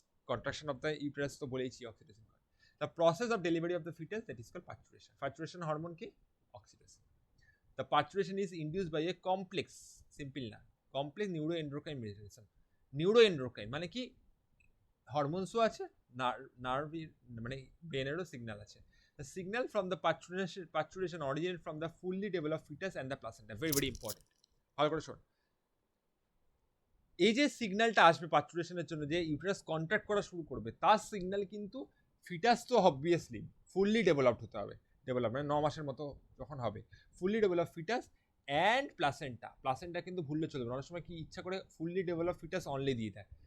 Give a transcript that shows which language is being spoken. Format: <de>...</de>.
<bn>Contraction of the uterus তো বলেইছি oxytocin করে।</bn> <en>the process of delivery of the foetus, that is called parturition</en> <bn>hormone কি, oxytocin.</bn> <en>the parturition is induced by a complex,</en> <bn>simple না,</bn> <en>Complex neuroendocrine mechanism.</en> <bn>Neuroendocrine মানে কি, হরমোনসও আছে, nerve মানে ব্রেনেরও signal আছে।</bn> <en>The signal from the parturition originate from the fully developed fetus and the placenta. Very very important.</en> <bn>ভালো করে শোন, এই যে সিগন্যালটা আসবে পার্চুরেশনের জন্য, যে ইউটেরাস কন্ট্রাক্ট করা শুরু করবে, তার সিগন্যাল কিন্তু ফিটাস তো অবভিয়াসলি ফুললি ডেভেলপড হতে হবে, ডেভেলপ মানে 9 মাসের মতো যখন হবে, fully develop foetus and placenta কিন্তু ভুললে চলবে না, অনেক সময় কি ইচ্ছা করে ফুললি ডেভেলপ ফিটাস অনলি দিয়ে দেয়।</bn>